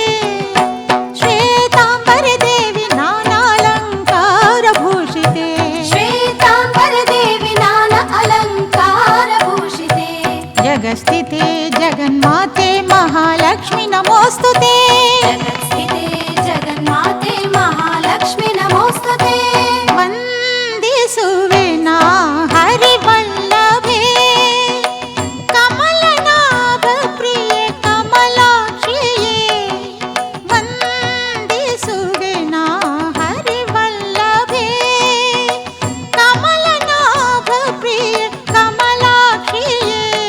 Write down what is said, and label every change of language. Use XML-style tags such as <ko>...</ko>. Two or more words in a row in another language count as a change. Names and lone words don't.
<sa>ಶ್ವೇತಾಂಬರ ದೇವಿ ನಾನಾಲಂಕಾರ ಭೂಷಿತೆ. ಶ್ವೇತಾಂಬರ ದೇವಿ ನಾನಾ ಅಲಂಕಾರ ಭೂಷಿತೆ. ಜಗಸ್ಥಿತೆ ಜಗನ್ಮಾತೆ ಮಹಾಲಕ್ಷ್ಮಿ ನಮೋಸ್ತುತೆ. ಜಗತ್ಸ್ಥಿತೆ ಜಗನ್ಮಾತೆ ಮಹಾಲಕ್ಷ್ಮಿ ನಮೋಸ್ತುತೆ.</sa> <kn>ವಂದಿಸುವೆ ನಾ ಹರಿವಲ್ಲಭೆ, ಕಮಲನಾಭ ಪ್ರಿಯೆ ಕಮಲಾಕ್ಷಿಯೇ. ವಂದಿಸುವೆ ನಾ ಹರಿವಲ್ಲಭೆ, ಕಮಲನಾಭ ಪ್ರಿಯೆ ಕಮಲಾಕ್ಷಿಯೇ.</kn>